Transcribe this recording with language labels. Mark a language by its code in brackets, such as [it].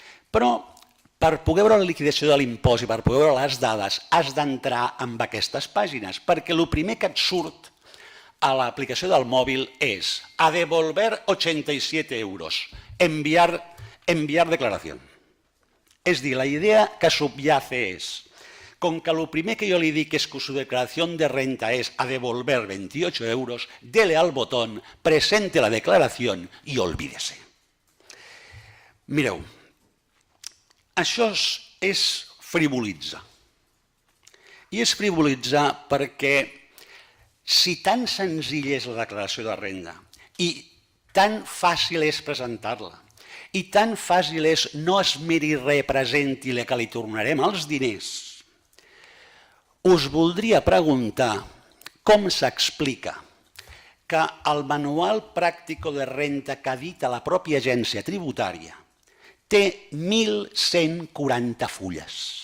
[ca] Però per poder veure la liquidació de l'impost i per poder veure les dades has d'entrar en aquestes pàgines, perquè el primer que et surt a l'aplicació del mòbil és [es] a devolver 87 euros, [ca] enviar declaració. És dir, la idea que subyace és, com que el primer que jo li dic és que [es] su declaración de renta es a devolver 28 euros, dele al botón, presente la declaración y olvídese. [ca] Mireu, això és frivolitzar. I és frivolitzar perquè si tan senzill és la declaració de renda i tan fàcil és presentar-la i tan fàcil és no es miri res, presenti-la que li tornarem els diners, us voldria preguntar com s'explica que el manual pràctico de renta que edita la pròpia agència tributària té 1.140 fulles.